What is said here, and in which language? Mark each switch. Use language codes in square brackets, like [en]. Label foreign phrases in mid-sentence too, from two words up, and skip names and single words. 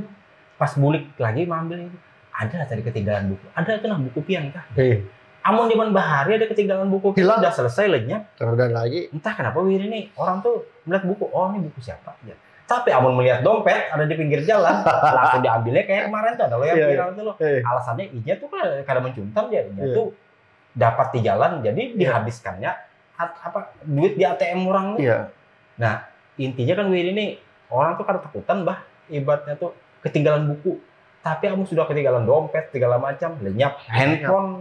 [id] Pas bulik lagi mengambil itu. Ada tadi ketinggalan buku. [bjn] Ada tuh buku pian kah? Amun zaman bahari ada ketinggalan buku kita [id] Hilang. udah selesai lenyap. Dan lagi. Entah kenapa wir ini orang tuh melihat buku, oh ini buku siapa? Ya. Tapi amun melihat dompet ada di pinggir jalan, langsung diambilnya kayak kemarin tuh ada lo yang Iya, viral tuh lo. [bjn] Alasannya inya tuh kan kada mencuntam dia, inya [id] Iya. tuh dapat di jalan jadi dihabiskannya apa duit di ATM orang tuh. Iya. [bjn] Nah, intinya kan wir ini orang tuh kada takutan bah ibaratnya tuh ketinggalan buku. [id] Tapi kamu sudah ketinggalan dompet segala macam, lenyap handphone.